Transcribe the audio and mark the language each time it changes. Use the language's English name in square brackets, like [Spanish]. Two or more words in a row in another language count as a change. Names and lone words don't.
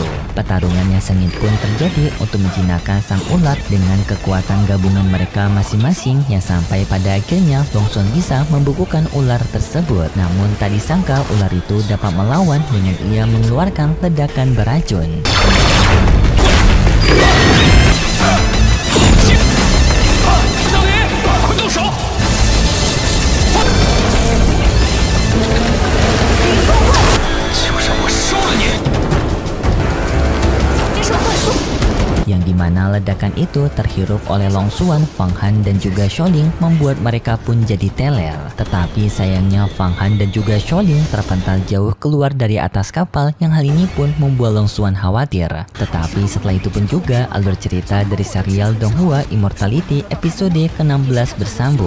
[Indonesian] Pertarungan yang sengit pun terjadi untuk menjinakkan sang ular dengan kekuatan gabungan mereka masing-masing yang sampai pada akhirnya Long Xuan bisa membukukan ular tersebut. Namun tak disangka ular itu dapat melawan dengan ia mengeluarkan ledakan beracun. [Chinese] 小林，快动手！就让我收了你！接受幻术。 [Indonesian] Yang mana ledakan itu terhirup oleh Long Xuan, Fang Han, dan juga Xiaoling, membuat mereka pun jadi teler. Tetapi sayangnya Fang Han dan juga Xiaoling terpental jauh keluar dari atas kapal, yang hal ini pun membuat Long Xuan khawatir. Tetapi setelah itu pun juga alur cerita dari serial Donghua Immortality episode ke-16 bersambung.